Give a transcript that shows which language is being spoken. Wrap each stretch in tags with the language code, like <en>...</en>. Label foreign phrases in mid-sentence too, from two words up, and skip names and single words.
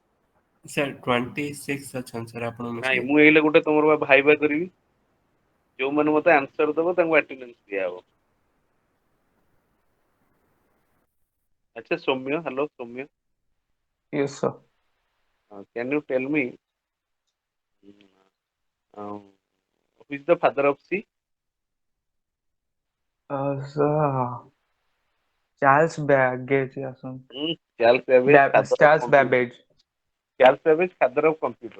<or>Sir, 26 ଅଛନ୍ତି sir ଆପଣ ନାଇଁ ମିଶିକି। ମୁଁ ଏଇଲେ ଗୋଟେ ତମର ଭାଇବା କରିବି, ଯୋଉମାନେ ମତେ ଆନ୍ସର ଦବ ତାଙ୍କୁ ଆଟେଣ୍ଡାନ୍ସ ଦିଆହବ। ଆଚ୍ଛା ସୌମ୍ୟ, ହ୍ୟାଲୋ ସୌମ୍ୟ,</or> <en>Yes, sir. can you tell me who is the father of C? Sir, Charles Babbage or something. Charles Babbage, father of Charles computer. Babbage. Charles Babbage, father of computer.</en>